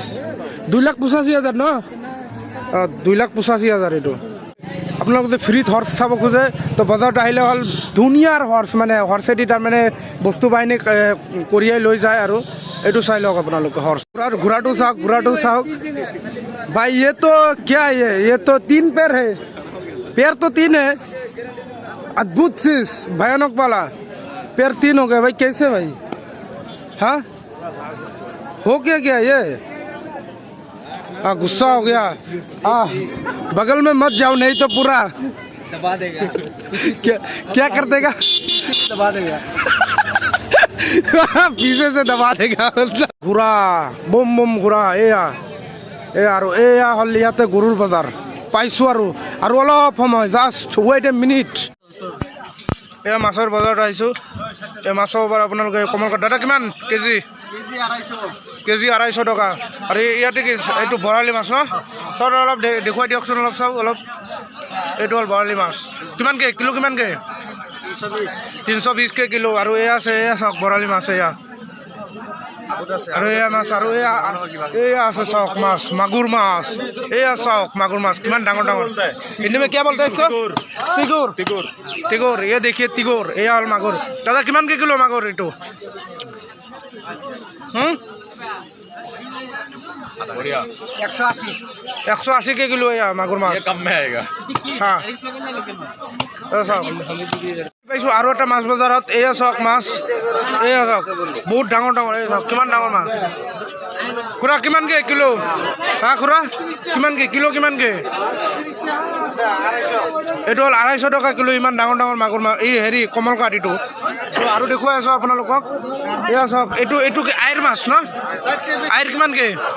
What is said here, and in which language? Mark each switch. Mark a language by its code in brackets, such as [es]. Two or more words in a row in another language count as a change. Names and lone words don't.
[as] 2,85,000 ন? 2,85,000 এইটো। আপোনালোকে যদি ফ্ৰীত হৰ্চ চাব খোজে তো বজাৰত আহিলে হ'ল। ধুনীয়াৰ হৰ্চ, মানে হৰ্চেদি তাৰমানে বস্তু বাহিনী কঢ়িয়াই লৈ যায়। আৰু এইটো চাই লওক আপোনালোকে হৰ্চ। ঘোঁৰাটো চাওক ভাই, [hi] ये तो क्या है? ये तो 3 पैर है, पैर तो 3 है। अद्भुत चीज, भयानक वाला पैर 3 हो गया भाई, कैसे भाई? हाँ हो क्या ये? गुस्सा हो गया। बगल में मत जाओ, नहीं तो पूरा दबा देगा। क्या कर देगा? दबा देगा। पीछे से दबा देगा। [as] ঘোঁৰা বম ঘোঁৰা। এয়া হ'ল ইয়াতে গৰুৰ বজাৰ পাইছোঁ। আৰু অলপ সময়, [en] just wait a minute. [as] এয়া মাছৰ বজাৰত আহিছোঁ। এই মাছৰ পৰা আপোনালোকে কমলকাত দাদা কিমান কেজি? কেজি 250 টকা। আৰু ইয়াতে কি এইটো বৰালি মাছ ন? চাওক অলপ দেখুৱাই দিয়কচোন, চাওক অলপ। এইটো হ'ল বৰালি মাছ। কিমানকৈ কিলো? কিমানকৈ? 320কৈ কিলো। আৰু এয়া চাওক বৰালি মাছ। আৰু এয়া মাছ। আৰু এয়া আছে চাওক মাছ, মাগুৰ মাছ। এয়া চাওক মাগুৰ মাছ কিমান ডাঙৰ। [hi] हिंदी में क्या बोलते हैं इसको? तिगोर। ये देखिए तिगोर। [as] এয়া হ'ল মাগুৰ। দাদা কিমান কে কিলো মাগুৰ ইটো? [hi] 180 के किलो है मागुर माछ। कम में आएगा। [as] हाँ পাইছোঁ আৰু এটা মাছ বজাৰত এয়া চাওক মাছ এয়া চাওক বহুত ডাঙৰ ডাঙৰ এই চাওক কিমান ডাঙৰ মাছ খুৰা কিমানকৈ কিলো হা খুৰা কিমানকৈ কিলো কিমানকৈ এইটো হ'ল 250 টকা কিলো ইমান ডাঙৰ ডাঙৰ মাগুৰ মাছ এই হেৰি কমলকাট এইটো চ' আৰু দেখুৱাই আছোঁ আপোনালোকক এয়া চাওক এইটো কি আইৰ মাছ ন আইৰ কিমানকৈ